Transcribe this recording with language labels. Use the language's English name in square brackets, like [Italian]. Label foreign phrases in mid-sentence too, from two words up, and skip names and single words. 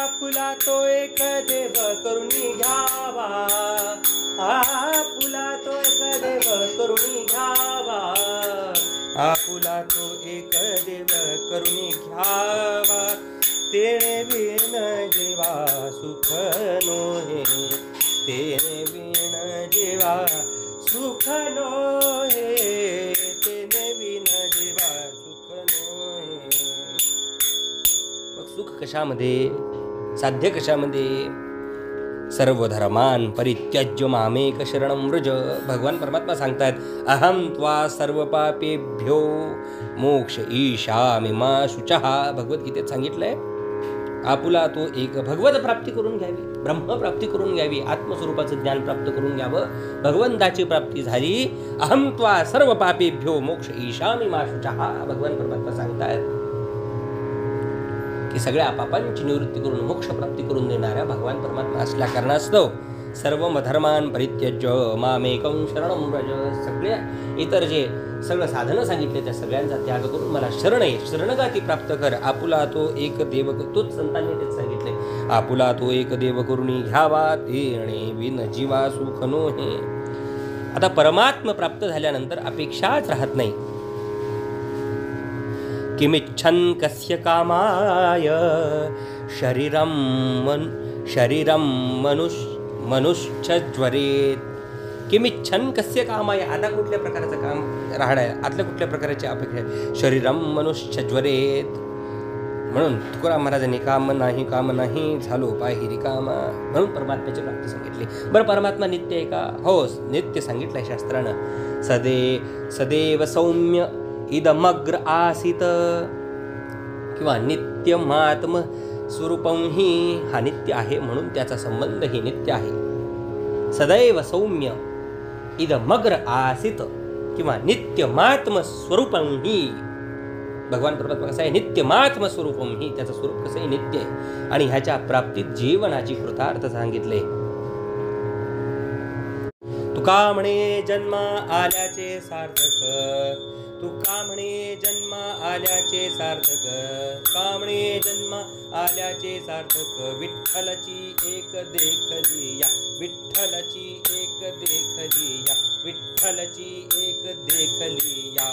[Marathi] आपुला तो एक देव करुणी घ्यावा, आपुला तो एक देव करुणी घ्यावा, आपुला तो एक देव करुणी घ्यावा, तेणे बिन जीवा सुख नोहे, तेणे बिन जीवा सुख नोहे, तेणे बिन जीवा सुख नोहे. मग सुख कशामध्ये, साध्य कशामध्ये? [Sanskrit] सर्व धर्मान परित्यज्य मामेक शरणं व्रज. [Marathi] भगवान परमात्मा सांगतात, [Sanskrit] अहम त्वा सर्व पापेभ्यो मोक्ष ईशामि मा शुचः. [Marathi] भगवद्गीतेत सांगितलंय, आपुला तो एक भगवत प्राप्ती करून घ्यावी, ब्रह्म प्राप्ती करून घ्यावी, आत्मस्वरूपाचं ज्ञान प्राप्त करून घ्यावं, भगवंताची प्राप्ती झाली. [Sanskrit] अहम त्वा सर्व पापेभ्यो मोक्ष ईशामि मा शुचः. [Marathi] भगवान परमात्मा सांगतात की सगळ्या पापांची निवृत्ती करून मोक्ष प्राप्ती करून देणाऱ्या भगवान परमात्मा असल्या कारणास्तव [Sanskrit] सर्व धर्मान परित्यज्य मामेकं शरणं व्रज. [Marathi] सगळ्या इतर जे सगळं साधनं सांगितले त्या सगळ्यांचा त्याग करून मला शरण ये, शरणगाती प्राप्त कर. आपुला तो एक देव, तोच संतांनी तेच सांगितले, आपुला तो एक देव करुणी घ्यावा, तेणे बिन जीवा सुख नोहे. आता परमात्मा प्राप्त झाल्यानंतर अपेक्षाच राहत नाही. [Sanskrit] किमिच्छन् कस्य कामाय शरीरं मनुष्यज्वरेत. किमिच्छन् कस्य कामाय. [Marathi] आता कुठल्या प्रकारचं काम राहणार आहे, आतल्या कुठल्या प्रकारची अपेक्षा आहे? [Sanskrit] शरीरं मनुष्यज्वरेत. [Marathi] म्हणून तुकाराम महाराजांनी काम नाही झालो पाहि रिकामा, म्हणून परमात्म्याची प्राप्ती सांगितली. बरं, परमात्मा नित्य आहे का? हो, नित्य सांगितलंय शास्त्रानं. [Sanskrit] सदैव सौम्य इदमग्र आसित, किंवा नित्यमात्म स्वरूपं हि. [Marathi] हा नित्य आहे म्हणून त्याचा संबंध ही नित्य आहे. [Sanskrit] सदैव सौम्य इदमग्र आसित, किंवा नित्यमात्म स्वरूपं हि. [Marathi] भगवान परमात्मा कसं आहे? [Sanskrit] नित्यमात्म स्वरूपं हि. [Marathi] त्याचं स्वरूप कसं आहे? नित्य आहे. आणि ह्याच्या प्राप्तीत जीवनाची कृतार्थ सांगितले. तुका म्हणे जन्मा आल्याचे सार्थक, तुका म्हणे जन्मा आल्याचे सार्थक, का म्हणे जन्मा आल्याचे सार्थक, विठ्ठलची एक देखली या, विठ्ठलची एक देखली या, विठ्ठलची एक देखली या.